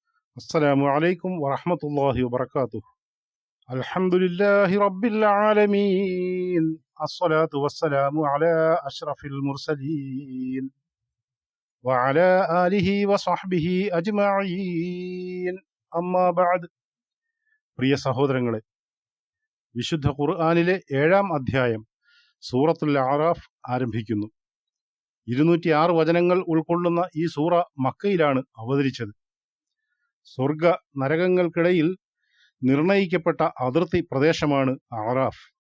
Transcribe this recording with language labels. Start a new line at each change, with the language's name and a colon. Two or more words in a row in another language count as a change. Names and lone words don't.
Arabic: السلام عليكم ورحمة الله وبركاته. الحمد لله رب العالمين. الصلاة والسلام على أشرف المرسلين وعلى آله وصحبه أجمعين. أما بعد.
Malayalam: പ്രിയ സഹോദരങ്ങളെ, വിശുദ്ധ ഖുർആനിലെ 7-ാം അധ്യായം സൂറത്തുൽ അഅറാഫ് ആരംഭിക്കുന്നു. 206 വചനങ്ങൾ ഉൾക്കൊള്ളുന്ന ഈ സൂറ മക്കയിലാണ് അവതരിച്ചത്. സ്വർഗ നരകങ്ങൾക്കിടയിൽ നിർണയിക്കപ്പെട്ട അതിർത്തി പ്രദേശമാണ് അഅറാഫ്.